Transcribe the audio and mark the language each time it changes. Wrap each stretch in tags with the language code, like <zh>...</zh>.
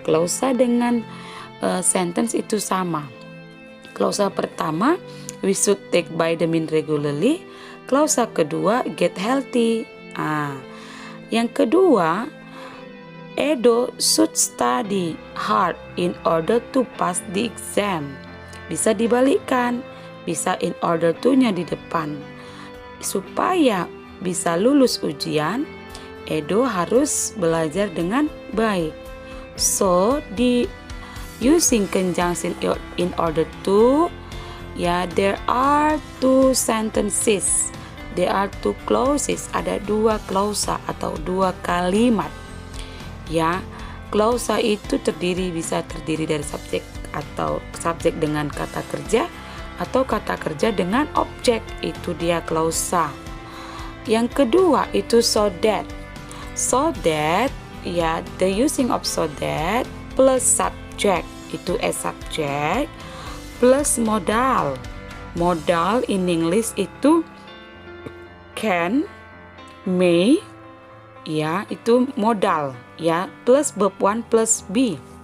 <id>Klausa dengan sentence itu sama. Klausa pertama,</id> <en>we should take vitamin regularly.</en> <id>Klausa kedua,</id> <en>get healthy.</en> <id>Yang kedua,</id> <en>Edo should study hard in order to pass the exam.</en> <id>Bisa dibalikkan, bisa in order to-nya di depan. Supaya bisa lulus ujian, Edo harus belajar dengan baik.</id> <en>So, di using conjunction in order to, ya there are two sentences. There are two clauses.</en> <id>Ada dua klausa atau dua kalimat. Ya, klausa itu bisa terdiri dari subjek atau subjek dengan kata kerja atau kata kerja dengan objek. Itu dia klausa. Yang kedua itu so that.</id> <en>So that, ya the using of so that plus subject itu as subject plus modal. Modal in English itu can, may, ya itu modal ya, plus verb 1 plus be.</en>